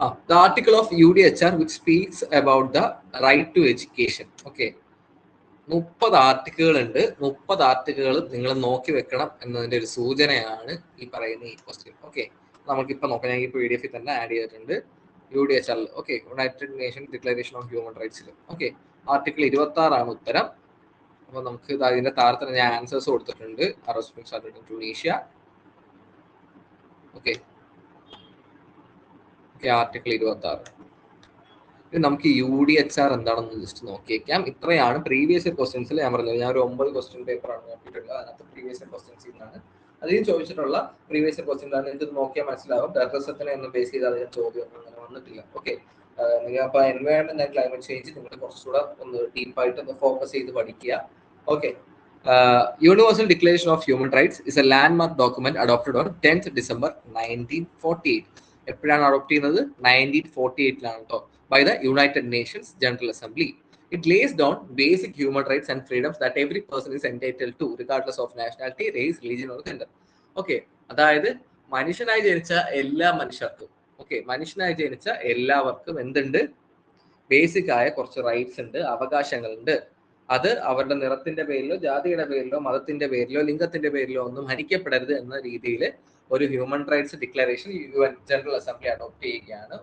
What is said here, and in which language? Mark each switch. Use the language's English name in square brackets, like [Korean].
[English] The article of UDHR which speaks about the right to education. [Malayalam] Okay. 30 article ഉണ്ട്. 30 article നിങ്ങൾ നോക്കി വെക്കണം എന്നതിന്റെ ഒരു സൂചനയാണ് ഈ പറയുന്ന ഈ ക്വസ്റ്റ്യൻ. ഓക്കെ, നമുക്കിപ്പോൾ നോക്കാം. ഞാൻ ഈ PDF തന്നെ ആഡ് ചെയ്തിട്ടുണ്ട് UDHR. Okay, United nation declaration of human റൈറ്റ്സിൽ. Okay, article 26 ഉത്തരം. അപ്പൊ നമുക്ക് ഇതിന്റെ താഴെ ഞാൻ ആൻസേഴ്സ് കൊടുത്തിട്ടുണ്ട്. Arrest Tunisia. Okay, article 26. നമുക്ക് UDHR എന്താണെന്ന് ജസ്റ്റ് നോക്കിയേക്കാം. ഇത്രയാണ് പ്രീവിയസ് ഇയർ ക്വസ്റ്റ്യൻസിൽ ഞാൻ പറഞ്ഞത്. ഞാൻ ഒരു 9 ക്വസ്റ്റ്യൻ പേപ്പറാണ് നോക്കിയിട്ടുള്ളത്. അതിനകത്ത് പ്രീവിയസ് ഇയർ ക്വസ്റ്റ്യൻസ് ഇന്നാണ് അതിൽ ചോദിച്ചിട്ടുള്ള പ്രീവിയസ് ഇയർ ക്വസ്റ്റ്യൻ ആണ്. നിങ്ങൾക്ക് നോക്കിയാൽ മനസ്സിലാവും. ടെററിസത്തിനെ ഒന്നും ബേസ് ചെയ്ത് അതിന് ചോദ്യം അങ്ങനെ വന്നിട്ടില്ല. ഓക്കെ, നിങ്ങൾ അപ്പൊ എൻവയോൺമെന്റ് ആൻഡ് ക്ലൈമറ്റ് ചേഞ്ച് നിങ്ങൾ കുറച്ചുകൂടെ ഒന്ന് ഡീപ്പായിട്ട് ഒന്ന് ഫോക്കസ് ചെയ്ത് പഠിക്കുക. [English] Okay, universal declaration of human rights is a landmark document adopted on 10th December 1948. [Malayalam] എപ്പോഴാണ് അഡോപ്റ്റ് ചെയ്യുന്നത്? 1948 കേട്ടോ. [English] By the United Nations General Assembly. It lays down basic human rights and freedoms that every person is entitled to, regardless of nationality, race, religion or gender. [Malayalam] Okay, അതായത് മനുഷ്യനായി ജനിച്ച എല്ലാ മനുഷ്യർക്കും, മനുഷ്യനായി ജനിച്ച എല്ലാവർക്കും എന്തുണ്ട്? ബേസിക് ആയ കുറച്ച് റൈറ്റ്സ് ഉണ്ട്, അവകാശങ്ങളുണ്ട്. അത് അവരുടെ നിറത്തിന്റെ പേരിലോ ജാതിയുടെ പേരിലോ മതത്തിന്റെ പേരിലോ ലിംഗത്തിന്റെ പേരിലോ ഒന്നും ഹനിക്കപ്പെടരുത് എന്ന രീതിയിൽ ഒരു human rights declaration UN general assembly adopt ചെയ്യുകയാണ്.